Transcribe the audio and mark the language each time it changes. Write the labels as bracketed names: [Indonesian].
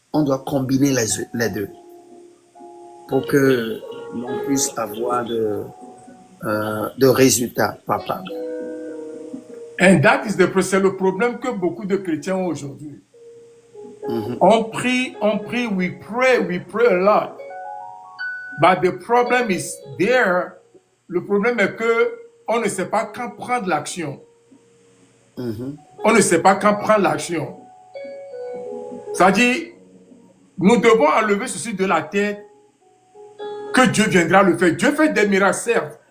[French] On doit combiner les deux pour que l'on puisse avoir de résultats papables. [English] And that is [French] c'est le problème que beaucoup de chrétiens ont aujourd'hui. On prie, [English] we pray a lot. But the problem is there. [French] Le problème est que on ne sait pas quand prendre l'action. On ne sait pas quand prendre l'action. C'est-à-dire, nous devons enlever ceci de la tête que Dieu viendra le faire. Dieu fait des miracles, certes.